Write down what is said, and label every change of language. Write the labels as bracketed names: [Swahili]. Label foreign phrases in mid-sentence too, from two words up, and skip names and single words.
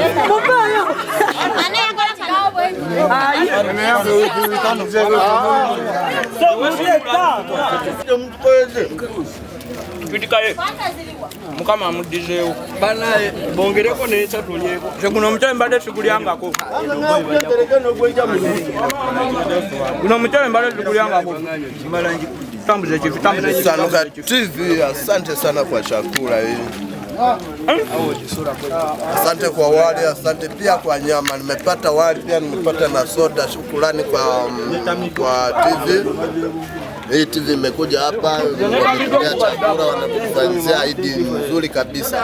[Ganda] Kaye. Mukama mudizeewo. Banaye bongereko n'ekya tulyeko. Guno omukyala mbadde tugulyangako. Guno omukyala mbadde tugulyangako. [Swahili] Sanuka TV, asante sana kwa chakula hii. Asante kwa wali, asante pia kwa nyama. Nimepata wali pia nimepata na soda. Shukrani kwa TV. Hii TV imekuja hapa kutuletea chakula, wanatufanyia Idi nzuri kabisa.